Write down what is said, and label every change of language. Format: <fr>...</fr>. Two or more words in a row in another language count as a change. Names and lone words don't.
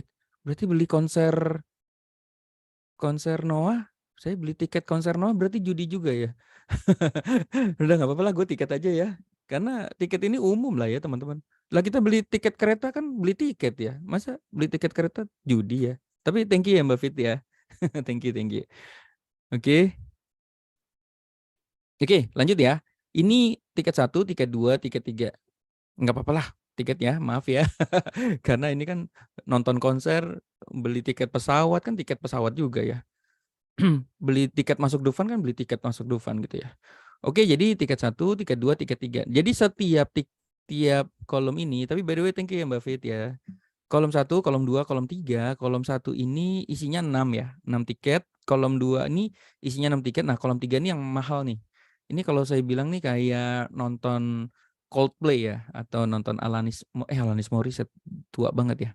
<id>Berarti beli konser Noah. Saya beli tiket konser Noah berarti judi juga ya. Udah nggak apa-apa lah, gue tiket aja ya. Karena tiket ini umum lah ya teman-teman. Lah kita beli tiket kereta kan beli tiket ya. Masa beli tiket kereta judi ya. Tapi</id> <en>thank you</en> <id>ya Mbak Fit ya.</id> <en>Thank you, thank you.</en> <id>Oke. Oke, lanjut ya. Ini tiket 1, tiket 2, tiket 3. Nggak apa-apa lah tiketnya, maaf ya. Karena ini kan nonton konser, beli tiket pesawat kan tiket pesawat juga ya. Beli tiket masuk Dufan kan beli tiket masuk Dufan gitu ya. Oke, jadi tiket 1, tiket 2, tiket 3. Jadi tiap kolom ini, tapi</id> <en>by the way thank you</en> <id>ya Mbak Fit ya. Kolom 1, kolom 2, kolom 3. Kolom 1 ini isinya 6 ya, 6 tiket. Kolom 2 ini isinya 6 tiket. Nah, kolom 3 ini yang mahal nih. Ini kalau saya bilang nih kayak nonton Coldplay ya atau nonton Alanis Morissette, tua banget ya.</id>